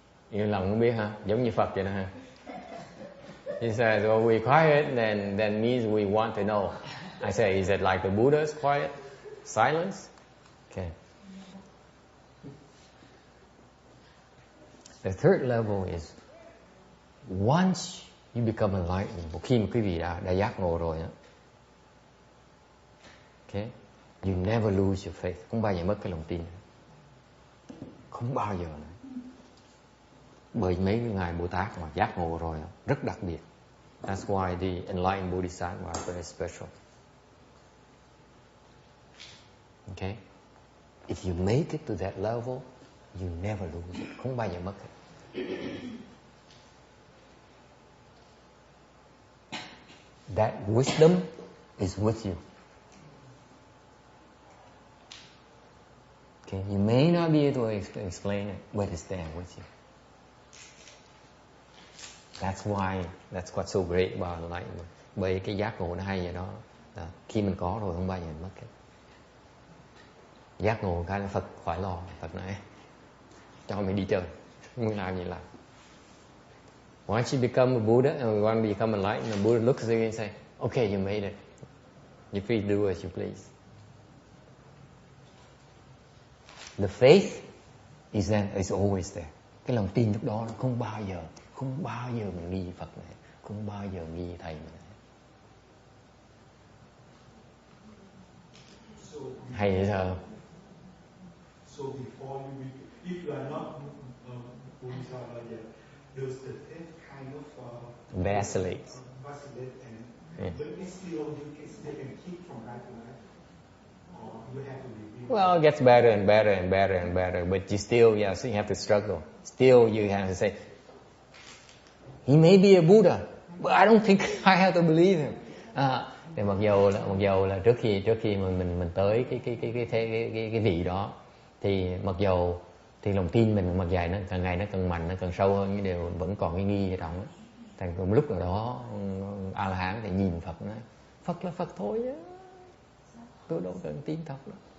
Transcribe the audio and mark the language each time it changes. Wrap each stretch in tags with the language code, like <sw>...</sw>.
<vi>Yên lòng không biết ha, giống như Phật vậy đó ha.</vi> <en>He says, well, we're quiet, then means we want to know. I say, is it like the Buddha's quiet? Silence? Okay. The third level is once you become enlightened,</en> <vi>một khi mà quý vị đã giác ngộ rồi,</vi> <en>okay, you never lose your faith.</en> <vi>Không bao giờ mất cái lòng tin. Không bao giờ nữa. Bởi mấy ngài Bồ Tát mà giác ngộ rồi rất đặc biệt.</vi> <en>That's why the enlightened Bodhisattvas are very special. Okay? If you make it to that level, you never lose it.</en> <vi>Không bao giờ mất</vi> <en>it. That wisdom is with you. Okay? You may not be able to explain it, but it's there with you. That's what's so great about enlightenment.</en> <vi>Bởi cái giác ngộ nó hay vậy đó. Khi mình có rồi không bao giờ mất cái. Giác ngộ cái là Phật khỏi lo. Phật nói cho mình đi chơi, muốn làm gì làm.</vi> <en>Once you become a Buddha and we want to become enlightened, the Buddha looks at you and say, okay, you made it. You please do as you please. The faith is always there.</en> <vi>Cái lòng tin lúc đó nó không bao giờ mình nghi Phật này, không bao giờ nghi thầy mình này. Hay vậy sao?</vi> <en>So before you, if you are not Bodhisattva yet, does the faith kind of Vacillate and but it's still they can keep from life to life, or you have to reveal. Well, it gets better and better and better and better, but you still, so you have to struggle. Still, you have to say, he may be a Buddha, but I don't think I have to believe him.</en> <vi>Thì mặc dầu là trước khi mà mình tới cái vị đó, thì mặc dầu thì lòng tin mình mặc dài nó càng ngày nó càng mạnh, nó càng sâu hơn, nhưng đều vẫn còn cái nghi ở trong. Thành một lúc nào đó A La Hán thì nhìn Phật nói, Phật là Phật thôi á, tôi đâu cần tin Phật đâu.</vi>